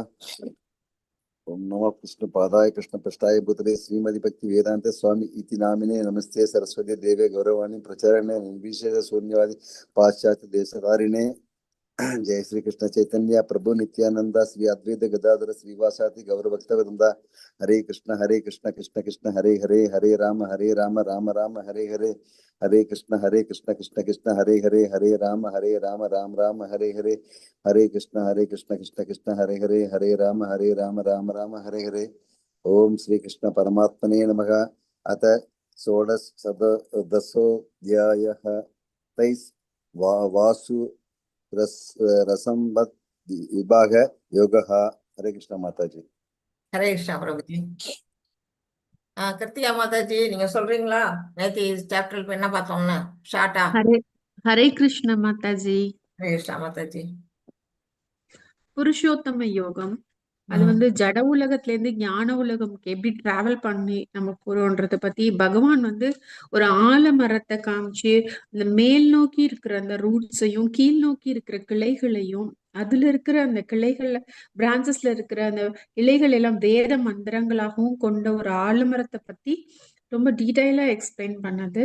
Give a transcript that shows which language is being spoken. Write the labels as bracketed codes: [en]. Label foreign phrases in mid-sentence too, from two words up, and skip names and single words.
[sa] ओम नमः कृष्ण पादाय कृष्ण पृष्ठाय भूतले श्रीमति भक्ति वेदांत स्वामी इति नामिने नमस्ते सरस्वती देवे गौरवाणी प्रचारणे निर्विशेष शून्यवादी पाश्चात्य देशधारिणे जय श्री कृष्ण चैतन्य प्रभु नित्यानंद श्री अद्वैत गदाधर श्रीवासादि गौर भक्त वृंदा हरे कृष्ण कृष्ण कृष्ण हरे हरे हरे राम राम राम हरे हरे हरे कृष्ण कृष्ण कृष्ण हरे हरे हरे राम राम राम हरे हरे हरे कृष्ण कृष्ण कृष्ण हरे हरे राम राम राम हरे हरे। ओम श्री कृष्ण परमात्मने नमः। अथ षोडश दशोऽध्यायः तैस् वासु रसंबद विभाग योगः। हरे कृष्ण माताजी। हरे कृष्णा [ta] பிரபுஜி. கிருத்திகா மாதாஜி நீங்க சொல்றீங்களா? நேற்று சாப்டர் இப்ப என்ன பார்த்தோம்னா ஷார்ட்டா. [sa] हरे हरे कृष्ण माता जी। हरे कृष्णा माताजी. [ta] புருஷோத்தம யோகம் அது வந்து ஜட உலகத்துல இருந்து ஞான உலகம்க்கு எப்படி டிராவல் பண்ணி நம்ம போறோன்றத பத்தி பகவான் வந்து ஒரு ஆலமரத்தை காமிச்சு அந்த மேல் நோக்கி இருக்கிற அந்த ரூட்ஸையும் கீழ் நோக்கி இருக்கிற கிளைகளையும் அதுல இருக்கிற அந்த கிளைகள்ல பிரான்சஸ்ல இருக்கிற அந்த இலைகள் எல்லாம் வேத மந்திரங்களாகவும் கொண்ட ஒரு ஆலமரத்தை பத்தி ரொம்ப [en] detailed explain [ta] பண்ணது.